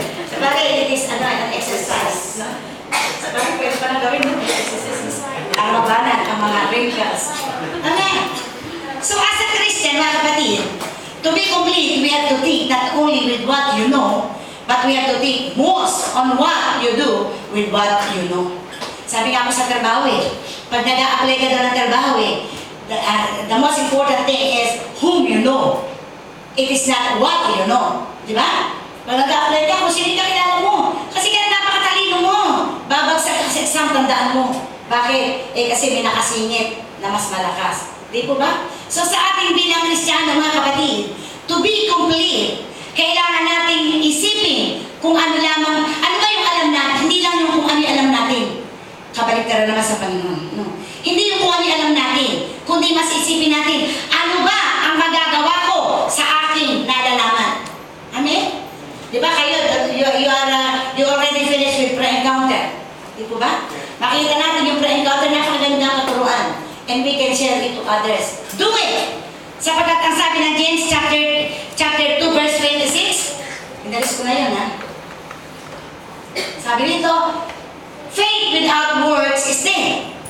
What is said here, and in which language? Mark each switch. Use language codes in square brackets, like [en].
[en] Sabagay, it is an exercise. [tl] Sabagay, pwede pa lang gawin mo. Exercise. Arabanan ang mga wrinkles. Amen. [en] So as a Christian, [tl] mga kapatid, [en] to be complete, we have to think not only with what you know, but we have to think most on what you do with what you know. [tl] Sabi nga ako sa trabaho pag nag-a-apply ka daw ng trabaho [en] the most important thing is whom you know. It is not what you know. [tl] Di ba? Pag nag-a-apply ka, kung sino ka kilala mo. Kasi kaya napakatalino mo. Babagsak ka sa exam, tandaan mo. Bakit? Kasi may nakasingit na mas malakas. Di po ba? So sa ating bilang Kristiyano, mga kapatid, [en] to be complete, [tl] kailangan nating isipin kung ano ba yung alam natin. Hindi lang yung kung ano yung alam natin. Kabaliktaran naman sa Panginoon. No. Hindi yung kung ano yung alam natin, kundi mas isipin natin, ano ba ang magagawa ko sa aking nalalaman? Amen? Di ba kayo, [en] you already finished with pre-encounter. [tl] Di po ba? Makita natin yung pre-encounter na kagandang katuruan. [en] And we can share it to others. Do it! [tl] Sapagkat ang sabi ng James chapter 2 verse 26, inalis ko na yun ha. Sabi nito, [en] faith without works is dead.